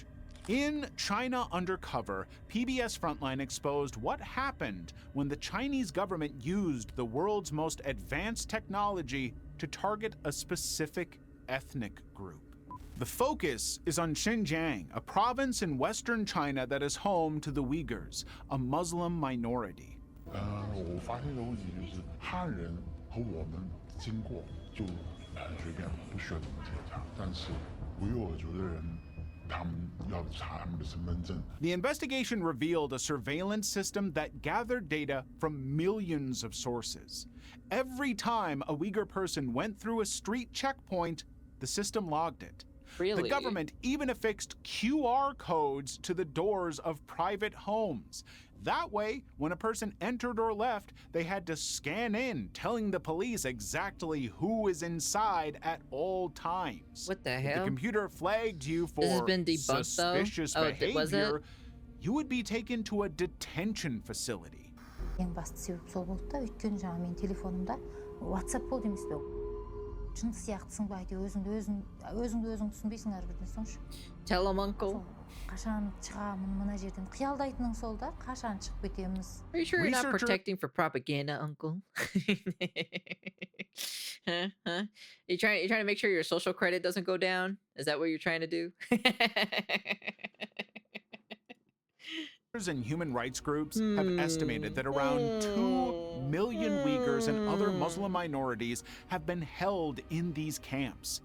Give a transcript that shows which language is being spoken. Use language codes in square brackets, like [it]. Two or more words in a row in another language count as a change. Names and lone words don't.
[en] In China Undercover, PBS Frontline exposed what happened when the Chinese government used the world's most advanced technology to target a specific ethnic group. The focus is on Xinjiang, a province in western China that is home to the Uyghurs, a Muslim minority. [zh] 我发现的问题就是汉人和我们经过就很随便，不需要怎么检查，但是维吾尔族的人，他们要查他们的身份证。 [en] The investigation revealed a surveillance system that gathered data from millions of sources. Every time a Uyghur person went through a street checkpoint, the system logged it. Really? The government even affixed QR codes to the doors of private homes. That way, when a person entered or left, they had to scan in, telling the police exactly who is inside at all times. What the If hell? the computer flagged you for This has been debunked, suspicious though? Oh, was it? behavior, you would be taken to a detention facility. [kk] Ең басты себеп сол болды да, өйткені жаңа менің телефонымда WhatsApp болды емес пе? Жын сияқтысың ба, әйтеуір өзің түсінбейсің әрбірден соңшы. [en] Tell him, uncle. [kk] Қашан шығамын мына жерден қиялдайтының сол да, қашан шығып кетеміз. [en] Are you sure you're not protecting for propaganda, uncle? Huh? You're trying to make sure your social credit doesn't go down? Is that what you're trying to do? And human rights groups have estimated that around 2 million Uyghurs and other Muslim minorities have been held in these camps.